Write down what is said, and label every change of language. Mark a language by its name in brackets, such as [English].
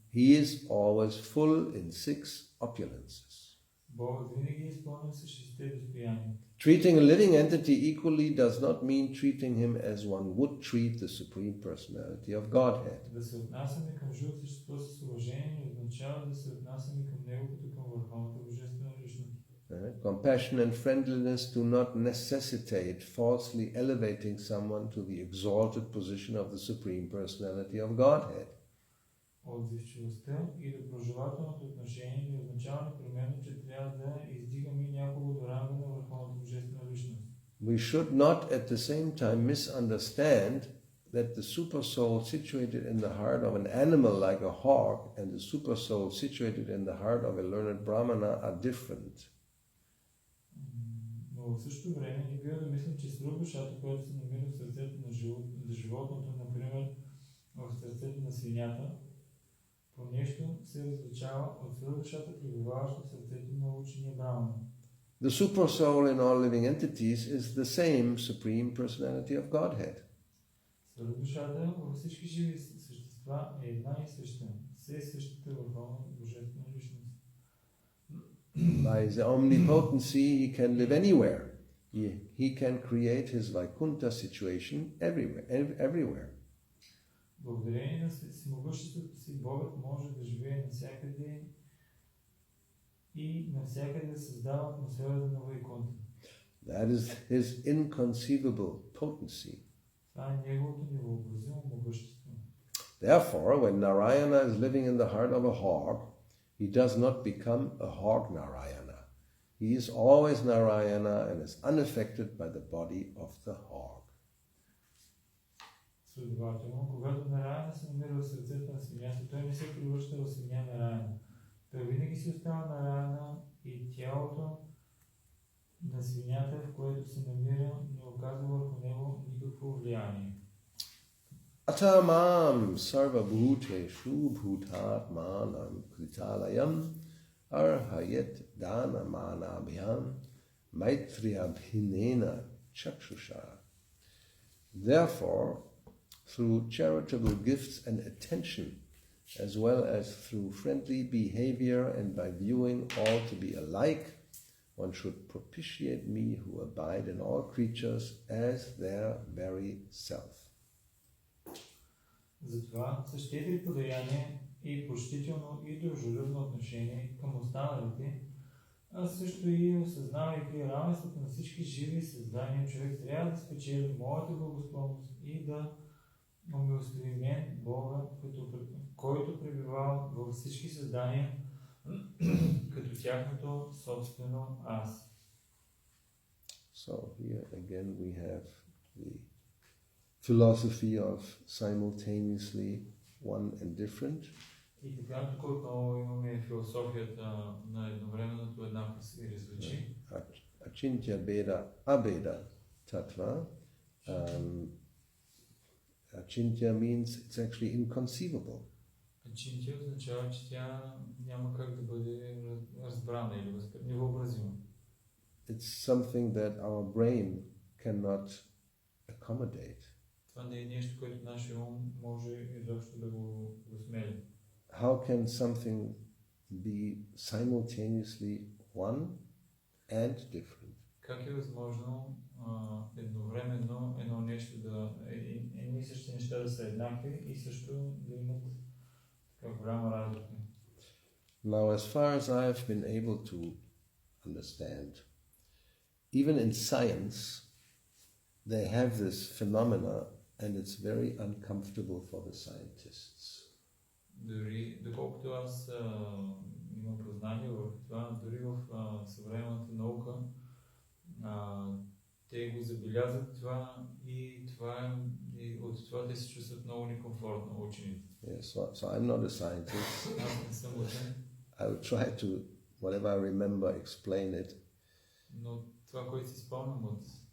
[English] He is always full in 6 opulences. [Bulgarian] Богът винаги е изпълнен с 6 достояния. [English] Treating a living entity equally does not mean treating him as one would treat the Supreme Personality of Godhead. [Bulgarian] Да се отнасяме към живото същество с уважение не означава да се отнасяме към него като към върховната божествена личност. [English] Compassion and friendliness do not necessitate falsely elevating someone to the exalted position of the Supreme Personality of Godhead. [Bulgarian] Отзивчивостта и доброжелателното отношение не означава непременно, че трябва да издигаме някого до ранга на върховната божествена личност. [English] We should not at the same time misunderstand that the supersoul situated in the heart of an animal like a hawk and the supersoul situated in the heart of a learned brahmana are different. [Bulgarian] Но в същото време не бива да мислим, че свръхдушата, която се намира в сърцето на животното, например в сърцето на свинята, по нещо се различава от свръхдушата, пребиваваща в сърцето на учения брамана. [English] The supersoul in all living entities is the same Supreme Personality of Godhead. [Bulgarian] Свръхдушата във всички живи същества е една и съща, все същата върховна божествена личност. [English] By his omnipotency, he can live anywhere. He can create his Vaikuntha situation everywhere. [Bulgarian] Благодарение на всемогъществото си, Богът може да живее навсякъде и навсякъде да създава атмосферата на Вайкунта. [English] That is his inconceivable potency. [Bulgarian] Това е неговото невъобразимо могъщество. [English] Therefore, when Narayana is living in the heart of a hawk, he does not become a hawk Narayana. He is always Narayana and is unaffected by the body of the hawk. [Bulgarian] Следователно, когато Нараяна се намира в сърцето на свинята, той не се превръща в свиня Нараяна. Той винаги си остава Нараяна и тялото на свинята, в което се намира, не оказва върху него никакво влияние. [Sanskrit] Atamam sarva bhuteshu bhutatmanam kritalayam arhayet dana manabhyam maitriyabhinena chakshusha. [English] Therefore, through charitable gifts and attention, as well as through friendly behavior and by viewing all to be alike, one should propitiate me who abide in all creatures as their very self. [Bulgarian] Затова с 4 подаяния и почтително и дружелюбно отношение към останалите, а също и осъзнавайки равенството на всички живи създания, човек трябва да спечели моята благосклонност и да умилостиви мен, Бога, който пребивава във всички създания, като тяхното собствено аз. [English] So here again we have the philosophy of simultaneously one and different. [Bulgarian] И така тук отново имаме философията на едновременното еднакво и различие. [Sanskrit] Achintya Beda Abeda Tattva. [English] Achintya means it's actually inconceivable. [Bulgarian] Achintya означава, че тя няма как да бъде разбрана или невъобразима. [English] It's something that our brain cannot accommodate. [Bulgarian] Това не е нещо, което нашия ум може изобщо да го смели. [English] How can something be simultaneously one and different? [Bulgarian] Как е възможно едновременно едно нещо едни и същи неща да са еднакви и също да имат така голяма разлика? [English] Now, as far as I've been able to understand, even in science, they have this phenomena and it's very uncomfortable for the scientists. [Bulgarian] Дори, доколкото аз имам познание в това, дори в съвременната наука, те го забелязват това и от това те се чувстват много некомфортно учените. [English] Yes, so I'm not a scientist. [Bulgarian] Аз не съм учен. [English] I will try to, whatever I remember, explain it. [Bulgarian] Но това, което си спомням от...